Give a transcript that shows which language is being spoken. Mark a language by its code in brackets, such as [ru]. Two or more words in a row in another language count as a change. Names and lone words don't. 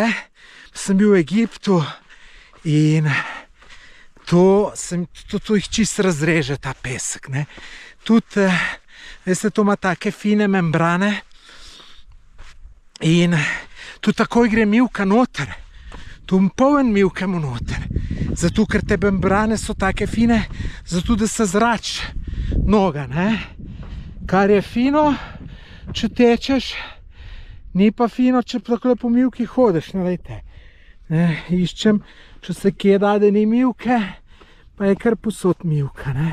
[sl] Sem bil v Egiptu in to jih čisto razreže, ta pesek, ne. Tudi, veste, to ima take fine membrane in tu takoj gre mivka noter. Tu poln mivke mu noter. Zato, ker te membrane so take fine, zato, da se zrači noga, ne. Kar je fino, če tečeš, ni pa fino, če takole po mivki hodiš, ne, lejte. Iščem, če se kje da, da ni mivke, pa je kar posod mivka, ne.